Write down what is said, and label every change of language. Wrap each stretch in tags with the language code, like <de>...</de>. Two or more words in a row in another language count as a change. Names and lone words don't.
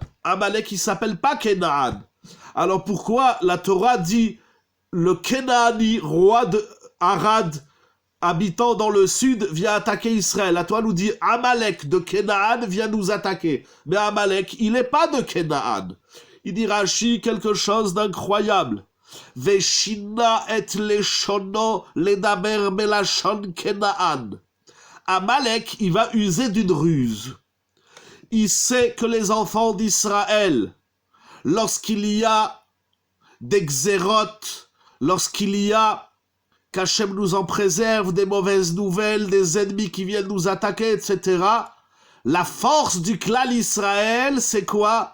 <fr>Amalek, il s'appelle pas Canaan. Alors pourquoi la Torah dit le Kenaani, roi de Arad, habitant dans le sud, vient attaquer Israël? La Torah nous dit Amalek de Canaan vient nous attaquer. Mais Amalek, il n'est pas de Canaan. Il dit Rashi quelque chose d'incroyable.</fr> <he>ושינה את לשונו לדבר בלשון כנען.</he> <fr>Amalek, il va user d'une ruse. Il sait que les enfants d'Israël, lorsqu'il y a des xérotes, lorsqu'il y a qu'Hachem nous en préserve, des mauvaises nouvelles, des ennemis qui viennent nous attaquer, etc., la force du clan Israël, c'est quoi?</fr>